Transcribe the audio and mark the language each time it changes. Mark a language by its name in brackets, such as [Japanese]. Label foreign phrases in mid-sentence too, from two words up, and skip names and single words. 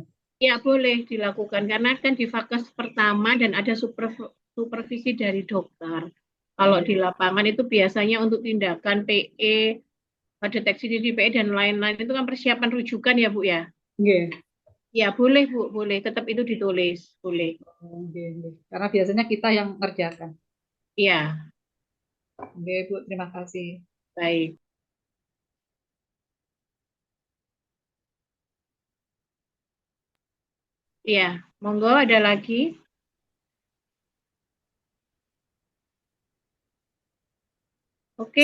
[Indonesian] ya boleh dilakukan karena kan di vaskes pertama dan ada supervisi dari dokter. Kalau di lapangan itu biasanya untuk tindakan PE, deteksi dini PE dan lain-lain itu kan persiapan rujukan ya Bu ya? Nggih. Ya boleh Bu, boleh. Tetap itu ditulis, boleh. [Javanese] Oh, nggih, nggih. [Indonesian] Karena biasanya kita yang ngerjakan. Iya, Oke, Bu, terima kasih. baik. Iya, monggo ada lagi. Oke,